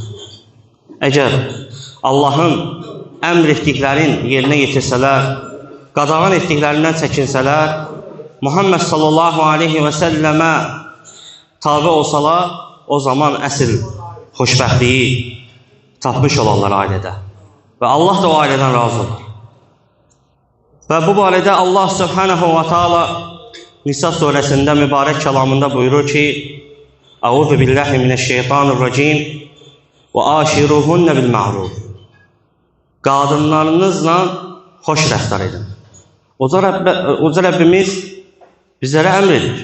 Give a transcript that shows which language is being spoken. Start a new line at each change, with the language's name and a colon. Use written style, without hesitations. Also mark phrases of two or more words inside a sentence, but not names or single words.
Azerbaijani: Əgər Allahın əmr etdiklərin yerinə yetirsələr, qadağan etdiklərindən çəkinsələr, Muhammed
Arabic: صلى الله عليه وسلم
Azerbaijani: tabi olsalar, o zaman əsl xoşbəxtliyi tapmış olarlar ailədə. Və Allah da o ailədən razı olur. Və bu barədə Allah
Arabic: سبحانه وتعالى
Azerbaijani: Nisa surəsində mübarək kəlamında buyurur ki,
Arabic: أعوذ بالله من الشيطان الرجيم وعاشروهن بالمعروف.
Azerbaijani: Qadınlarınızla xoş rəftar edin. Uca Rəbbimiz bizlərə əmr edir.